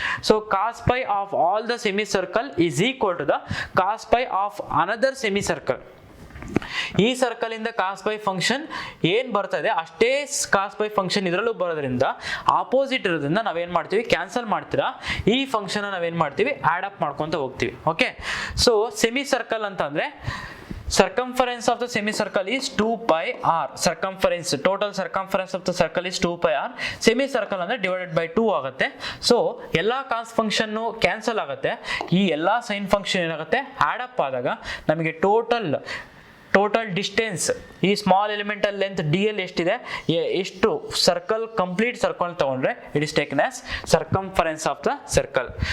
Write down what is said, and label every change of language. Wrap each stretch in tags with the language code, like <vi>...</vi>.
<en>So cos pi of all the semi circle is equal to the cos pi of another semi circle.</en> <kn>ಈ circle ಇಂದ ಕಾಸ್ pi function ಏನ್ ಬರ್ತಾ ಇದೆ ಅಷ್ಟೇ ಕಾಸ್ pi function ಇದರಲ್ಲೂ ಬರೋದ್ರಿಂದ ಆಪೋಸಿಟ್ ಇರೋದ್ರಿಂದ ನಾವೇನ್ ಮಾಡ್ತೀವಿ, ಕ್ಯಾನ್ಸಲ್ ಮಾಡ್ತೀರಾ ಈ ಫಂಕ್ಷನ್ ನಾವೇನ್ ಮಾಡ್ತೀವಿ, ಆಡ್ ಅಪ್ ಮಾಡ್ಕೊಂತ ಹೋಗ್ತೀವಿ.</kn> <en>okay, so semi circle</en> <kn>ಅಂತ ಅಂದ್ರೆ</kn> <en>circumference of the semicircle is 2 pi r. Total circumference of the circle is 2 pi r. Semicircle</en> <kn>ಅಂದ್ರೆ</kn> <en>divided by 2</en> <kn>ಆಗುತ್ತೆ. ಸೊ ಎಲ್ಲಾ ಕಾಸ್ ಫಂಕ್ಷನ್ ಕ್ಯಾನ್ಸಲ್ ಆಗುತ್ತೆ, ಈ ಎಲ್ಲಾ ಸೈನ್ ಫಂಕ್ಷನ್ ಏನಾಗುತ್ತೆ, ಆಡ್ ಅಪ್ ಆದಾಗ ನಮಗೆ ಟೋಟಲ್ ಡಿಸ್ಟೆನ್ಸ್ ಈ small elemental length D L ಎಷ್ಟಿದೆ, ಎಷ್ಟು ಸರ್ಕಲ್ ಕಂಪ್ಲೀಟ್ ಸರ್ಕಲ್ ತಗೊಂಡ್ರೆ</kn> <en>It is taken as circumference of the circle.</en>